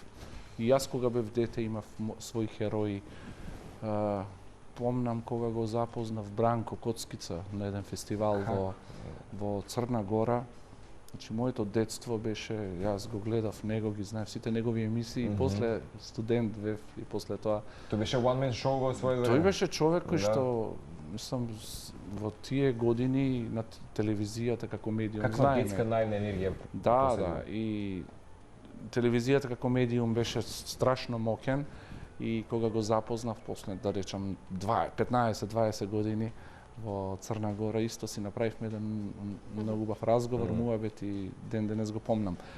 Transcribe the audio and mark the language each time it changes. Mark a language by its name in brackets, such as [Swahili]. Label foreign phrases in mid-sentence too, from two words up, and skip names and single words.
[Macedonian] И јас кога бев дете имав своји херои. Помнам кога го запознав Бранко Коцкица на еден фестивал во Црна Гора. Значи, моето детство беше, јас го гледав него, ги знаев сите негови емисии, и после студент бев и после тоа. Тој беше [English] one man show [Macedonian] во своје време. Тој беше човек кој што мислам во тие години на телевизијата како медиум каква детска наивна енергија. Да, и телевизијата како медиум беше страшно моќен и кога го запознав после, да речам, 15-20 години во Црна Гора, исто си направивме еден многу убав разговор, муабет и ден денес го помнам.